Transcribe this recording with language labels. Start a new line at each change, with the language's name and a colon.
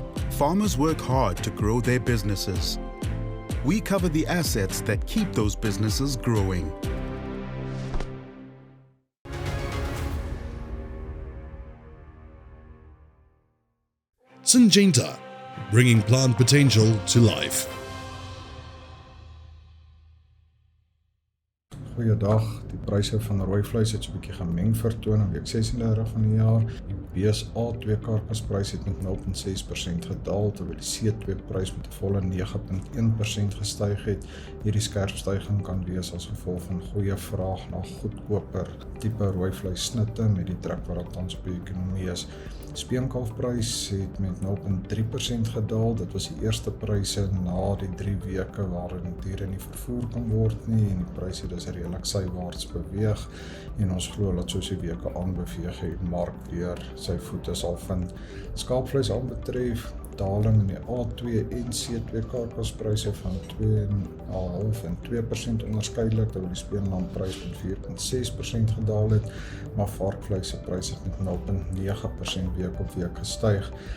English: Farmers work hard to grow their businesses. We cover the assets that keep those businesses growing. Syngenta, bringing plant potential to life.
Afrikaans: Goeiedag, die pryse van rooi vleis het so 'n bietjie gemeng vertoon in week 36 van die jaar. Die BSA2 karkasprys het met 0,6% gedaal, terwyl die C2 prys met 'n volle 9,1% gestyg het. Hierdie skerp styging kan wees as gevolg van goeie vraag na goedkoper tipe rooi vleis snitte met die druk wat daar tans op die ekonomie is. Speenkalfprys het met 0,3% gedaal. Dit was die eerste pryse na die 3 weke waarin diere nie vervoer kan word nie, en die pryse dus redelik sywaarts beweeg, en ons glo dat soos die weke aanbeweeg die mark weer sy voete sal vind. Skaapvleis aanbetref, daling in die A2 en C2 karkaspryse van 2,5% en 2% onderskeidelik, terwyl die speenlamprys met 4,6% gedaal het, maar varkvleis se prys het met 0,9% week op week gestyg.